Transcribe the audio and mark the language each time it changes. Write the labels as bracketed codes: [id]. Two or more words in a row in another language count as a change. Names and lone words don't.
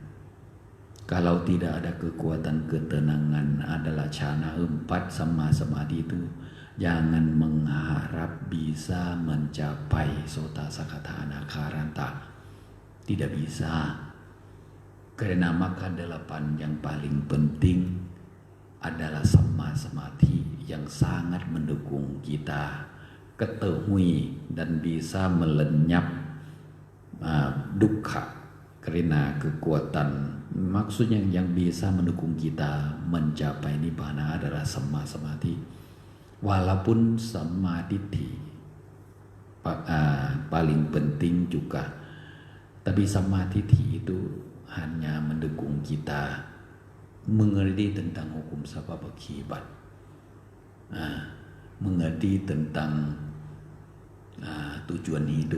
[id] Kalau tidak ada kekuatan ketenangan adalah jhana 4 sama samadhi itu, jangan mengharap bisa mencapai sota sakata anakaranta. Tidak bisa. Karena maka 8 yang paling penting adalah samma samadhi yang sangat mendukung kita ketahui dan bisa melenyap dukkha, karena kekuatan, maksudnya yang bisa mendukung kita mencapai nibbana adalah samma samadhi. walaupun sama ditti paling penting juga, tapi sama ditti itu hanya mendukung kita mengerti tentang hukum sebab akibat, mengerti tentang tujuan hidup.